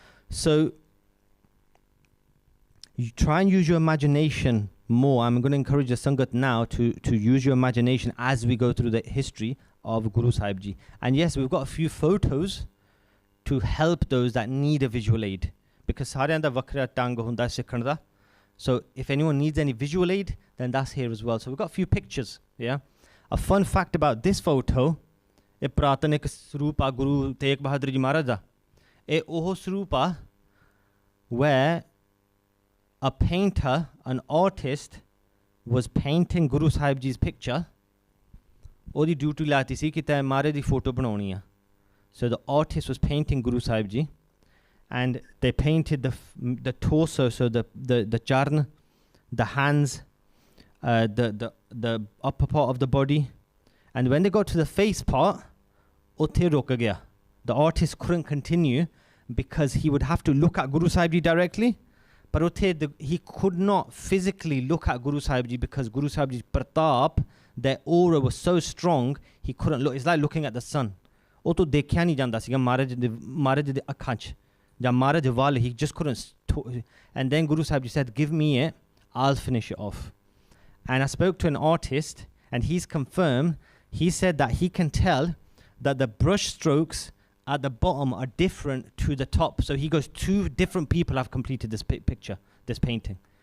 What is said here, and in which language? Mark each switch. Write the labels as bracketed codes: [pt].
[en] So, you try and use your imagination more. I'm going to encourage the Sangat now to use your imagination as we go through the history of Guru Sahib Ji. And yes, we've got a few photos to help those that need a visual aid, because [pa] ਸਾਰਿਆਂ ਦਾ ਵੱਖਰਾ ਢੰਗ ਹੁੰਦਾ ਸਿੱਖਣ ਦਾ. [en] So if anyone needs any visual aid, then that's here as well. So we've got a few pictures, yeah. A fun fact about this photo, [pa] ਇਹ ਪੁਰਾਤਨ ਇੱਕ ਸਰੂਪ ਆ ਗੁਰੂ ਤੇਗ ਬਹਾਦਰ ਜੀ ਮਹਾਰਾਜ ਦਾ. ਇਹ ਉਹ ਸਰੂਪ ਆ [en] where a painter, an artist, was painting Guru Sahib Ji's picture. [pa] ਉਹਦੀ duty ਲਾਤੀ ਸੀ ਕਿ ਤੈਂ ਮਹਾਰਾਜ ਦੀ ਫੋਟੋ ਬਣਾਉਣੀ ਆ. [en] So the artist was painting Guru Sahib Ji, and they painted the torso, so the charn, the hands, the upper part of the body, and when they got to the face part, [pa] utte ruk gaya. [en] The artist couldn't continue because he would have to look at Guru Sahib Ji directly, but he could not physically look at Guru Sahib Ji because Guru Sahib Ji's pratap, their aura was so strong, he couldn't look. It's like looking at the sun. [pa] ਉਹ ਤੋਂ ਦੇਖਿਆ ਨਹੀਂ ਜਾਂਦਾ ਸੀਗਾ ਮਹਾਰਾਜ ਦੇ ਅੱਖਾਂ 'ਚ ਜਾਂ ਮਹਾਰਾਜ ਵੱਲ. [en] He just couldn't and then Guru Sahib Ji said, give me it, I'll finish it off. And I spoke to an artist and he's confirmed. He said that he can tell that the brush strokes at the bottom are different to the top. So he goes, 2 different people have completed this picture, this painting.